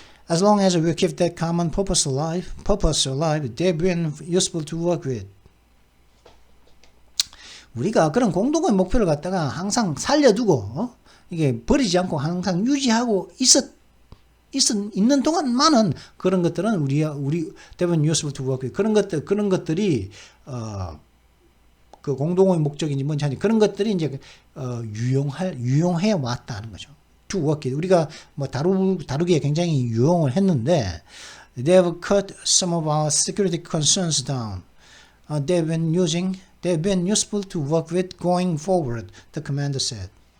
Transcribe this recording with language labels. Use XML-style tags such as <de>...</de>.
<en>As long as we keep that common purpose alive, they've been useful to work with.</en> <ko>우리가 그런 공동의 목표를 갖다가 항상 살려두고 이게 버리지 않고 항상 유지하고 있는 동안만은 그런 것들은 우리</ko> <en>they've been useful to work with.</en> <ko>그런 것들이 그 공동의 목적인지 뭔지 하니 그런 것들이 이제 유용해 왔다는 거죠.</ko> <en>To work it.</en> <ko>우리가 뭐 다루기에 굉장히 유용을 했는데</ko> <en>they've cut some of our security concerns down. They've been useful to work with going forward, the commander said.</en>